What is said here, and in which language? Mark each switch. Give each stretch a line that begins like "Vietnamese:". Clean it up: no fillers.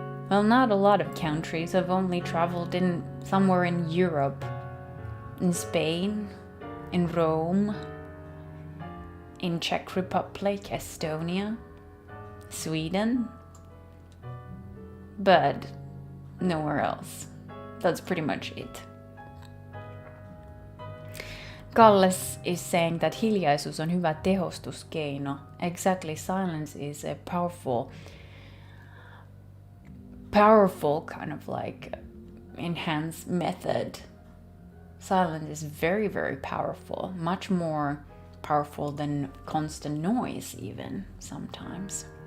English: Well, not a lot of countries. I've only traveled in somewhere in Europe. In Spain, in Rome, in Czech Republic, Estonia, Sweden, but nowhere else. That's pretty much it. Kalles is saying that
Finnish: hiljaisuus on hyvä tehostuskeino.
English: Exactly, silence is a powerful kind of like enhanced method. Silence is very, very powerful, much more powerful than constant noise even sometimes.